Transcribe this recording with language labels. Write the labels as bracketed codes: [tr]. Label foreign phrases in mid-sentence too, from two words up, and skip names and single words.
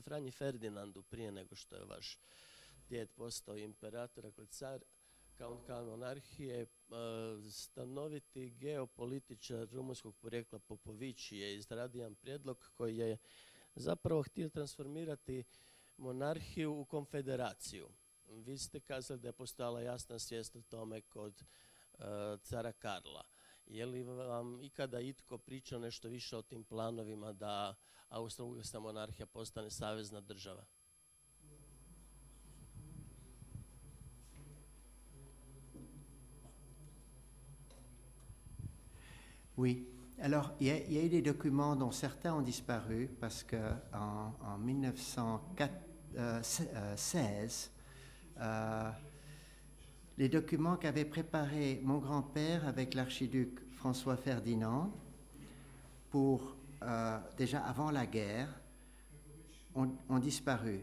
[hr] Franji Ferdinandu, prije nego što je vaš djed postao imperator, dakle car, kao monarhije, stanoviti geopolitičar rumunjskog porijekla Popović je izradio jedan prijedlog koji je zapravo htio transformirati monarhiju u konfederaciju. Vi ste kazali da je postojala jasna svijest o tome kod cara Karla. Je li vam ikada itko pričao nešto više o tim planovima da Austro-Ugarska monarhija postane savezna država? [fr] Oui. Alors, il y a eu des documents dont certains ont disparu parce qu'en 1916, les documents qu'avait préparés mon grand-père avec l'archiduc François Ferdinand pour, déjà avant la guerre, ont disparu.